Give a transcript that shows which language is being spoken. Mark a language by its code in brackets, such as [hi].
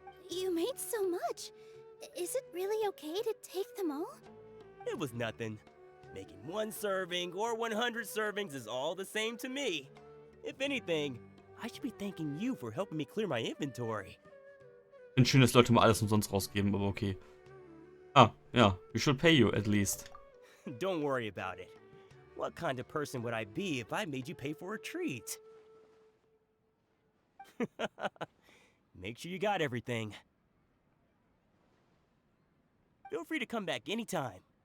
[en] You made so much. Is it really okay to take them all? It was nothing. Making 1 serving or 100 servings is all the same to me. If anything, I should be thanking you for helping me clear my inventory. [de] Finde schön, dass Leute mal alles umsonst rausgeben, aber okay. Ah, ja. [en] We should pay you at least. Don't worry about it. What kind of person would I be if I made you pay for a treat? Make sure you got everything. Feel free to come back anytime.